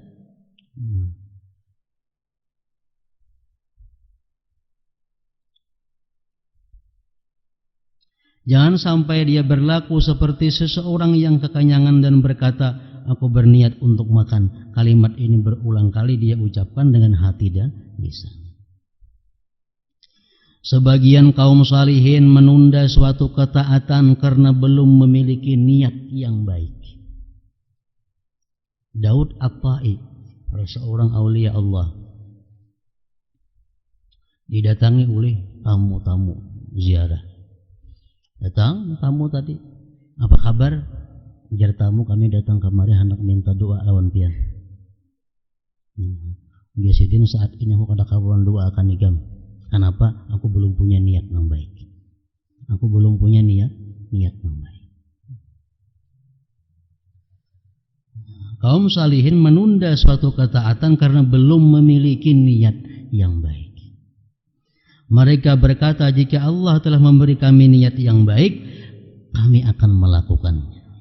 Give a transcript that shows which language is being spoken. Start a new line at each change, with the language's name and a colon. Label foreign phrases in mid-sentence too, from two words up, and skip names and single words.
Indonesian: Jangan sampai dia berlaku seperti seseorang yang kekenyangan dan berkata, aku berniat untuk makan. Kalimat ini berulang kali dia ucapkan dengan hati dan lisan. Sebagian kaum salihin menunda suatu ketaatan karena belum memiliki niat yang baik. Daud At-Tai, seorang aulia Allah, didatangi oleh tamu-tamu ziarah. Datang tamu tadi, apa kabar?
Banjar: Jar tamu, kami datang kemari hendak minta doa lawan pian. Biasidin saat ini aku kada kawan doa akan igam.
Indonesian: Kenapa? Aku belum punya niat yang baik. Aku belum punya niat yang baik. Kaum salihin menunda suatu ketaatan karena belum memiliki niat yang baik. Mereka berkata, jika Allah telah memberi kami niat yang baik, kami akan melakukannya.